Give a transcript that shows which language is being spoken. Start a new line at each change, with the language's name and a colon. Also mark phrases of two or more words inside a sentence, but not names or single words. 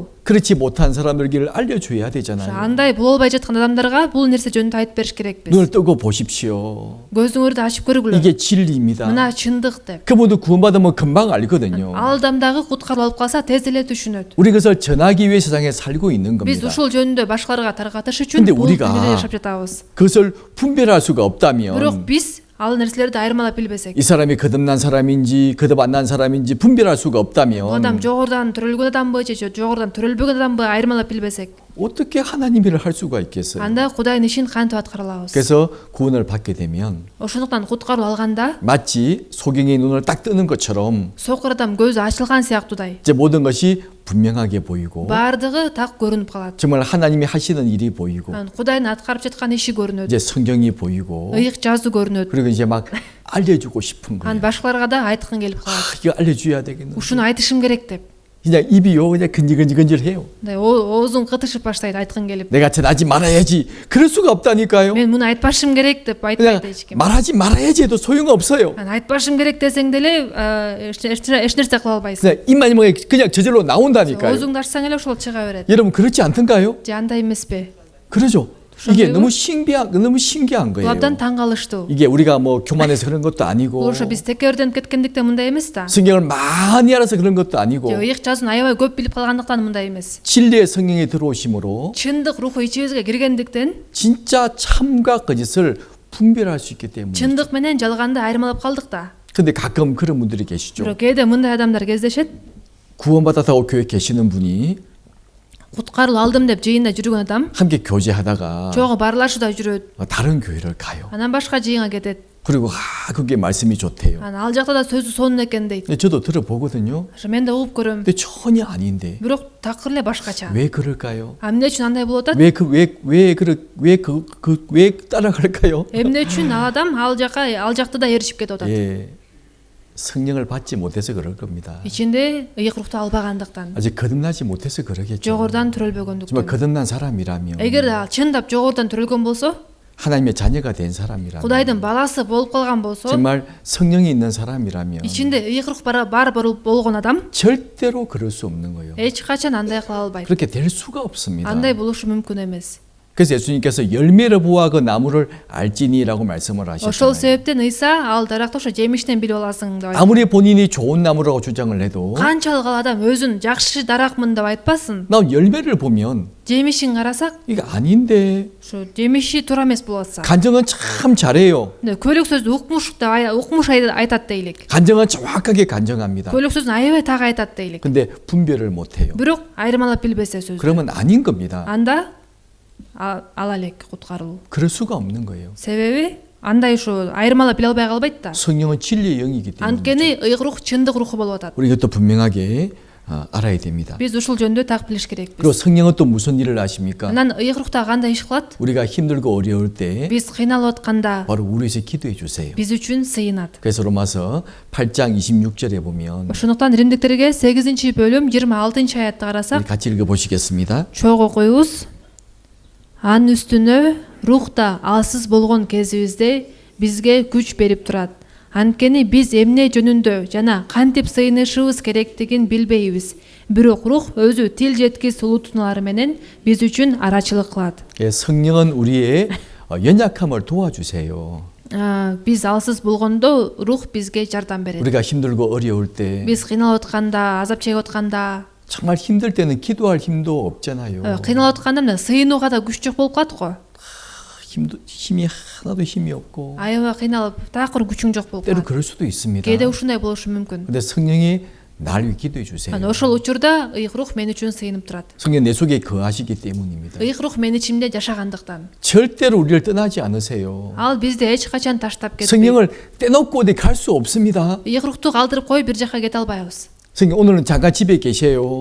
Korean: 그렇지 못한 사람들에게 알려줘야
Kyrgyz: Ошо
Korean: 되잖아요.
Kyrgyz: андай боло албай жаткан адамдарга бул нерсе жөнүндө айтып бериш керекпиз.
Korean: 눈을 뜨고 보십시오.
Kyrgyz: Көзүңөрдү ачып көргүлө.
Korean: 이게 진리입니다.
Kyrgyz: Мына чындык деп.
Korean: 그분도 구원받으면 금방 알거든요.
Kyrgyz: Ал адамдагы куткаруу алып калса тез эле түшүнөт.
Korean: 우리 그것을 전하기 위해 세상에 살고 있는
Kyrgyz: Биз
Korean: 겁니다.
Kyrgyz: ушул жөнүндө башкаларга таркатыш үчүн
Korean: 근데
Kyrgyz: бул
Korean: 우리가
Kyrgyz: дүйнөдө жашап жатабыз.
Korean: 그것을 분별할 수가
Kyrgyz: Бирок
Korean: 없다면
Kyrgyz: биз ал нерселерди айырмалап билбесек,
Korean: 이 사람이 거듭난 사람인지 거듭 안 난 사람인지 분별할 수가
Kyrgyz: бул адам
Korean: 없다면
Kyrgyz: жогорудан төрөлгөн адамбы же жогорудан төрөлбөгөн адамбы айырмалап билбесек,
Korean: 어떻게 하나님 일을 할 수가 있겠어요?
Kyrgyz: анда Кудайдын ишин кантип аткара алабыз?
Korean: 그래서 구원을 받게 되면
Kyrgyz: Ошондуктан куткаруу алганда
Korean: 마치 소경의 눈을 딱 뜨는 것처럼
Kyrgyz: сокур адам көзү ачылган сыяктуудай
Korean: 이제 모든 것이 분명하게 보이고
Kyrgyz: баардыгы так көрүнүп калат.
Korean: 정말 하나님이 하시는 일이 보이고
Kyrgyz: Кудайдын аткарып жаткан иши көрүнөт,
Korean: 이제 성경이 보이고
Kyrgyz: ыйык жазуу көрүнөт.
Korean: 그리고 이제 막 알려주고 싶은 거예요.
Kyrgyz: Анан башкаларга да айткың келип калат.
Korean: 이거 알려줘야 되겠는데
Kyrgyz: Ушуну айтышым керек деп.
Korean: 그냥 입이요 그냥 근질근질근질해요.
Kyrgyz: Оозуң кытышып баштайт айткың келип.
Korean: 내가 전하지 말아야지. 그럴 수가 없다니까요.
Kyrgyz: Мен муну айтпашым керек деп
Korean: 그냥
Kyrgyz: айтпайт эч ким.
Korean: 말하지 말아야지 해도 소용없어요.
Kyrgyz: Айтпашым керек десең деле эч нерсе кыла албайсың.
Korean: 그냥 입만 열면 그냥 저절로 나온다니까요.
Kyrgyz: Оозуңду ачсаң эле ошол чыга берет.
Korean: 여러분 그렇지 않던가요?
Kyrgyz: Же андай эмеспи?
Korean: 그러죠. 이게 그런데요? 너무 신기한
Kyrgyz: Бул
Korean: 거예요.
Kyrgyz: абдан таң калыштуу.
Korean: 이게 우리가 뭐 교만해서 그런 것도 아니고
Kyrgyz: Бул ошо биз текеберденип кеткендиктен мындай эмес да.
Korean: 성경을 많이 알아서 그런 것도 아니고
Kyrgyz: Же ыйык жазууну аябай көп билип калгандыктан мындай эмес.
Korean: 진리의 성령이 들어오심으로
Kyrgyz: Чындык руху ичибизге киргендиктен
Korean: 진짜 참과 거짓을 분별할 수 있기 때문에.
Kyrgyz: чындык менен жалганды айырмалап калдык да.
Korean: 근데 가끔 그런 분들이 계시죠.
Kyrgyz: Бирок кээде мындай адамдар кездешет.
Korean: 구원받았다고 교회 계시는 분이
Kyrgyz: Куткарыл алдым деп жыйында жүргөн адам
Korean: 함께 교제하다가
Kyrgyz: чогуу баарлашууда жүрөт.
Korean: 다른 교회를 가요.
Kyrgyz: Анан башка жыйынга кетет.
Korean: 그리고 그게 말씀이 좋대요.
Kyrgyz: Анан ал жакта да сөзү сонун экен дейт.
Korean: 근데 저도 들어보거든요.
Kyrgyz: Ошо мен да угуп көрөм.
Korean: 근데 전혀 아닌데
Kyrgyz: Бирок такыр эле башкача.
Korean: 왜 그럴까요?
Kyrgyz: Эмне үчүн андай болуп атат?
Korean: 왜 따라갈까요?
Kyrgyz: Эмне үчүн ал адам ал жакта да эришип кетип атат?
Korean: 예, 성령을 받지 못해서 그럴 겁니다.
Kyrgyz: Ичинде ыйык рухту албагандыктан,
Korean: 아직 거듭나지 못해서 그러겠죠.
Kyrgyz: жогорудан
Korean: 정말
Kyrgyz: төрөлбөгөндүктөн.
Korean: 거듭난 사람이라면
Kyrgyz: Эгерде ал чындап жогорудан төрөлгөн болсо,
Korean: 하나님의 자녀가 된 사람이라면
Kyrgyz: Кудайдын баласы болуп калган болсо,
Korean: 정말 성령이 있는 사람이라면
Kyrgyz: ичинде ыйык рух бар болгон адам
Korean: 절대로 그럴 수 없는 거예요.
Kyrgyz: эч качан андай кыла албайт.
Korean: 그렇게 될 수가 없습니다.
Kyrgyz: Андай болушу мүмкүн эмес.
Korean: 그래서 예수님께서 열매를 보아 그 나무를 알지니라고 말씀을
Kyrgyz: Ошол
Korean: 하셨잖아요.
Kyrgyz: себептен Ыйса ал даракты ошо жемиштен билип аласың деп айтты.
Korean: 아무리 본인이 좋은 나무라고 주장을 해도
Kyrgyz: Канчалык ал адам өзүн жакшы даракмын деп айтпасын,
Korean: 나 열매를 보면
Kyrgyz: жемишин карасак,
Korean: 이게 아닌데
Kyrgyz: ошо жемиши туура эмес болуп атса.
Korean: 간증은 참 잘해요.
Kyrgyz: Көйлөк сөздү укмуш айтат дейлик.
Korean: 간증은 정확하게 간증합니다.
Kyrgyz: Көйлөк сөзүн аябай так айтат дейлик.
Korean: 근데 분별을 못해요.
Kyrgyz: Бирок айырмалап билбесе сөздү.
Korean: 그러면 아닌 겁니다.
Kyrgyz: Анда ала элек куткаруу.
Korean: 그럴 수가 없는 거예요.
Kyrgyz: Себеби андай ушу айырмалап биле албай калбайт да.
Korean: 성령은 진리의 영이기 때문에
Kyrgyz: Анткени ыйык рух чындык руху болуп атат.
Korean: 우리 이것도 분명하게 알아야 됩니다.
Kyrgyz: Биз ушул жөнүндө так билиш
Korean: 그리고
Kyrgyz: керекпиз.
Korean: 성령은 또 무슨 일을 하십니까?
Kyrgyz: Анан ыйык рухта кандай иш кылат?
Korean: 우리가 힘들고 어려울 때
Kyrgyz: Биз кыйналып атканда
Korean: 바로 우리 위해서 기도해 주세요.
Kyrgyz: биз үчүн сыйынат.
Korean: 그래서 로마서 8장 26절에 보면
Kyrgyz: Ошондуктан Римдиктерге 8-бөлүм 26-аятты карасак,
Korean: 우리 같이 읽어 보시겠습니다.
Kyrgyz: чогуу окуйбуз. Анын үстүнө рухта алсыз болгон кезибизде бизге күч берип турат. Анткени биз эмне жөнүндө жана кантип сыйынышыбыз керектигин билбейбиз. Бирок рух өзү тил жеткис улутуналары менен биз үчүн арачылык кылат.
Korean: 예, 성령은 우리의 연약함을 도와주세요.
Kyrgyz: Биз алсыз болгондо рух бизге жардам берет.
Korean: 우리가 힘들고 어려울 때
Kyrgyz: Биз кыйналып атканда, азап чегип атканда,
Korean: 정말 힘들 때는 기도할 힘도 없잖아요.
Kyrgyz: кыйналып атканда мына сыйынууга да күч жок болуп калат го.
Korean: 힘이 하나도 힘이 없고
Kyrgyz: Аябай кыйналып, такыр күчүң жок болуп
Korean: 때로
Kyrgyz: калат.
Korean: 그럴 수도 있습니다.
Kyrgyz: Кээде ушундай болушу мүмкүн.
Korean: 근데 성령이 날 위해 기도해 주세요.
Kyrgyz: Ошол учурда ыйык рух мен үчүн сыйынып турат.
Korean: 성령 내 속에 거하시기 때문입니다.
Kyrgyz: Ыйык рух мен ичимде жашагандыктан.
Korean: 절대로 우리를 떠나지 않으세요.
Kyrgyz: Ал бизди эч качан таштап кетпейт.
Korean: 성령을 떼놓고 어디 갈 수 없습니다.
Kyrgyz: Ыйык рухту калтырып коюп бир жака кете албайбыз.
Korean: 성령 오늘은 잠깐 집에 계세요.